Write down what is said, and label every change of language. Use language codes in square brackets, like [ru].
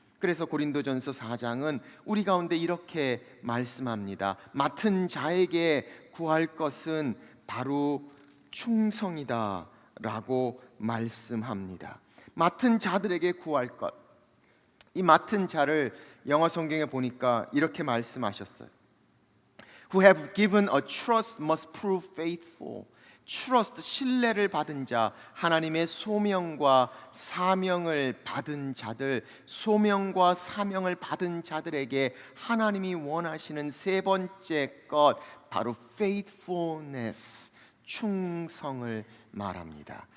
[ko] 그래서 고린도전서 4장은 우리 가운데 이렇게 말씀합니다. 맡은 자에게 구할 것은 바로 충성이다 라고 말씀합니다. 맡은 자들에게 구할 것, 이 맡은 자를 영어 성경에 보니까 이렇게 말씀하셨어요. [en] Who have given a trust must prove faithful. [ko] trust, 신뢰를 받은 자, 하나님의 소명과 사명을 받은 자들, 소명과 사명을 받은 자들에게 하나님이 원하시는 세 번째 것, 바로 faithfulness, 충성을 말합니다.